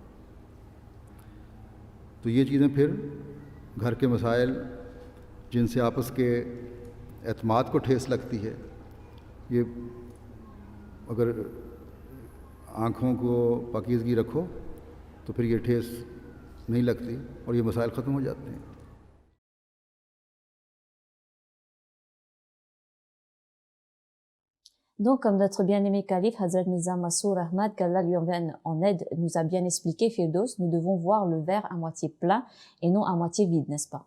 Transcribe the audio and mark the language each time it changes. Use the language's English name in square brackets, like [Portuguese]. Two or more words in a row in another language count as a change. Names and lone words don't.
[Urdu] تو یہ چیزیں پھر گھر کے مسائل جن سے آپس کے اعتماد کو ٹھیس لگتی ہے، یہ اگر آنکھوں کو پاکیزگی رکھو تو پھر یہ ٹھیس نہیں لگتی اور یہ مسائل ختم ہو جاتے ہیں. [French] Donc, comme notre bien-aimé calife, Hazrat Mirza Masroor Ahmad, qu'Allah lui en vienne en aide, nous a bien expliqué, Firdaus, nous devons voir le verre à moitié plein et non à moitié vide, n'est-ce pas?